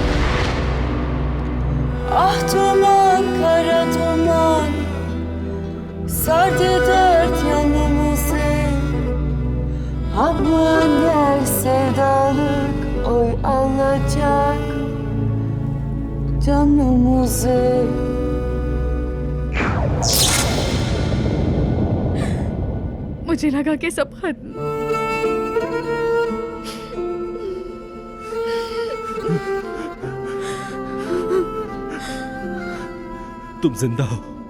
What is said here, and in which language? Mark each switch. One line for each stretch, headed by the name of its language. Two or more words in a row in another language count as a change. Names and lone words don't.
Turkish: Ah duman, kara duman, sardı dört yanımızı. Aman gel sevdalık, oy alacak canımızı.
Hindi: मुझे लगा कि सब खत्म। तुम जिंदा हो।